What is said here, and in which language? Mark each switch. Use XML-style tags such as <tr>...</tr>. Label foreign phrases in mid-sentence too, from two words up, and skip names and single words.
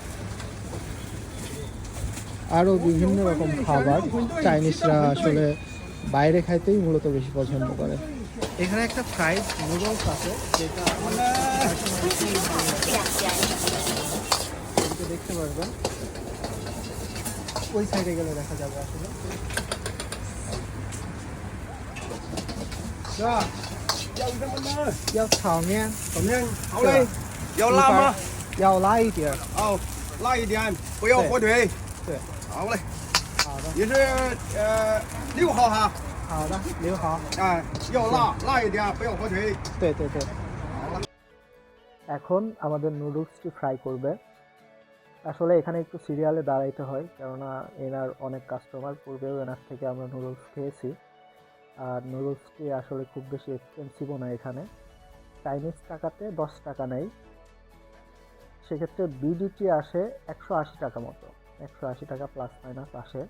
<bn>আরও বিভিন্ন রকম খাবার চাইনিজরা আসলে বাইরে খাইতেই মূলত বেশি পছন্দ করে। এখানে একটা</bn> <en>fried noodles</en> <bn>আছে যেটা দেখতে পারবেন। ওই সাইডে গেলে দেখা যাবে আসলে।</bn> <zh>要炒面，炒面好嘞，要辣吗？要辣一点。哦，辣一点，不要火腿。对，好嘞，好的，你是6号哈？好的，6号。哎，要辣一点，不要火腿。对对对。</zh> <bn>এখন আমাদের নুডলসটি ফ্রাই করবে। আসলে এখানে একটু সিরিয়ালে দাঁড়াইতে হয়, কেননা এনার অনেক কাস্টমার, পূর্বেও এনার থেকে আমরা নুডলস খেয়েছি। আর নুডলসটি আসলে খুব বেশি এক্সপেন্সিভও না। এখানে চাইনিজ টাকাতে 10 টাকা নেই, সেক্ষেত্রে বিডিটি আসে 180 টাকা মতো, 180 টাকা</bn> <en>plus minus</en> <bn>আসে।</bn>